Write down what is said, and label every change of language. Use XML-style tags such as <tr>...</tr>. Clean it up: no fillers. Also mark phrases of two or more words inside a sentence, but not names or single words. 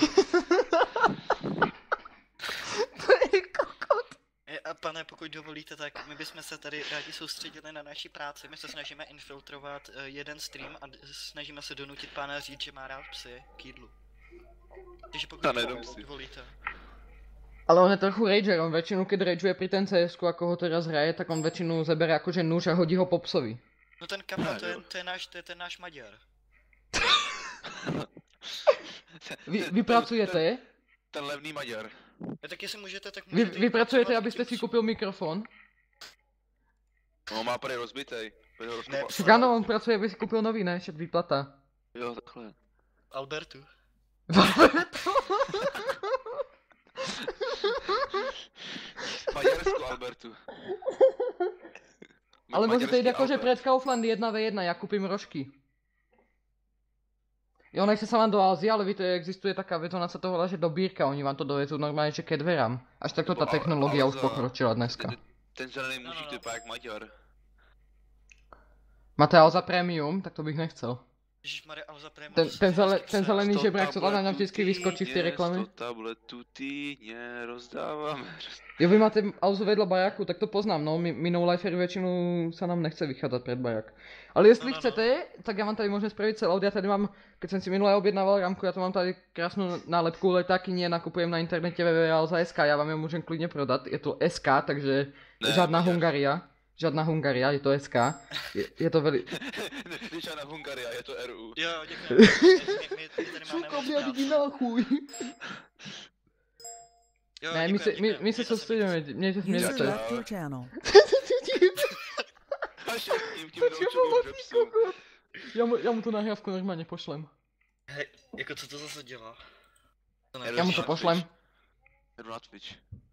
<cs>A pane, pokud dovolíte, tak my bychom se tady rádi soustředili na naší práci. My se snažíme infiltrovat jeden stream a snažíme se donutit pána říct, že má rád psy k jídlu. Takže pokud Já nejedou psy. dovolíte.</cs> <sk>Ale on je trochu rager, on väčšinu keď rageuje pri ten CS-ku, ako ho teraz hraje, tak on väčšinu zabere akože nůž a hodí ho po psovi.</sk> <cs>No ten kapel, Ne, to je, jo. to je ten náš Maďar. Vy pracujete? Ten levný Maďar. A tak jestli můžete, tak Vy můžete... pracujete, abyste si koupil mikrofon? No má prý rozbitej. Prý ho Ne,</cs> <sk>Však áno, on pracuje, aby si koupil nový, ne? Však výplata.</sk> <cs>Jo, takhle. Albertu. Maďarsku, Albertu.</cs> <sk>Ale môžete ísť akože Albert. pred Kaufland 1v1, ja kúpim rožky. Jo, nechce sa vám do Ázie, ale víte, existuje taká vec, ona sa to volá, že dobírka, oni vám to dovezú normálne, že ke dverám. Až takto tá technológia už pokročila dneska.</sk> <cs>Ten zelený No, mužík no, to no. vypadá jak Maďar.</cs> <sk>Máte Alza Premium, tak to bych nechcel.</sk> <cs>Ježišmarja, ale za prémium. Ten zelený Sto žebrák, co tam na tabletů vždycky vyskočí v té týdně, reklame. 100 tabletů týdně rozdáváme.</cs> <sk>Jo, vy máte Alzu vedľa bajaku, tak to poznám, no, my</sk> <en>no lifery</en> <sk>väčšinu sa nám nechce vychádzať pred bajak.</sk> <cs>Ale jestli No.</cs> <sk>chcete, tak ja vám tady môžem spraviť celout, ja tady mám, keď som si minule objednával rámku, ja to mám tady krásnu nálepku letáky, nakupujem na internete www.alza.sk, ja vám ju môžem klidne prodat, je to SK, takže</sk> <cs>Ne, žádná Maďar. Hungaria. Žádná Hungaria, je to SK. Je to veli... Když na Hungaria, je to RU. Jo, děkujeme. My tady máme moc práce. náchuj. Jo, Ne, děkujeme, my se soustředíme, mějte</cs> <en>User</en> <cs>mějte.</cs> <en>left your channel.</en> <cs>A tím doučovým repsům.</cs> <sk>Ja mu tu nahrávku normálne pošlem.</sk> <cs>Hej, jako co to zase dělá? To</cs> <sk>Ja mu to pošlem.</sk> <cs>Jdu na Twitch.</cs>